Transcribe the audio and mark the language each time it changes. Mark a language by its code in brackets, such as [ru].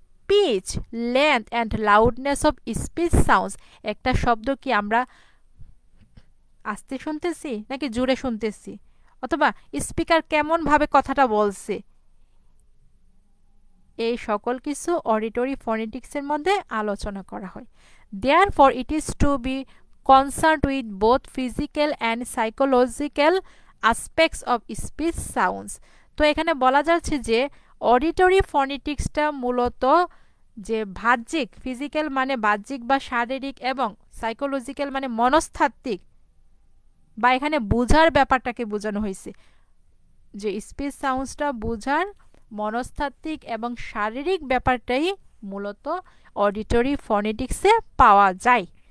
[en] Speech length and loudness of speech sounds. [bn] একটা শব্দ কি আমরা আস্তে শুনতেছি নাকি জোরে শুনতেছি, অথবা স্পিকার কেমনভাবে কথাটা বলছে, এই সকল কিছু অডিটরি ফনেটিক্সের মধ্যে আলোচনা করা হয়। [en] Therefore, it is to be concerned with both physical and psychological aspects of speech sounds. [bn] তো এখানে বলা যাচ্ছে যে অডিটরি ফনেটিক্সটা মূলত যে বাহ্যিক, ফিজিক্যাল মানে বাহ্যিক বা শারীরিক, এবং সাইকোলজিক্যাল মানে মনস্তাত্ত্বিক বা এখানে বুঝার ব্যাপারটাকে বোঝানো হয়েছে, যে স্পিচ সাউন্ডসটা বুঝার মনস্তাত্ত্বিক এবং শারীরিক ব্যাপারটাই মূলত অডিটরি ফনেটিক্সে পাওয়া যায়।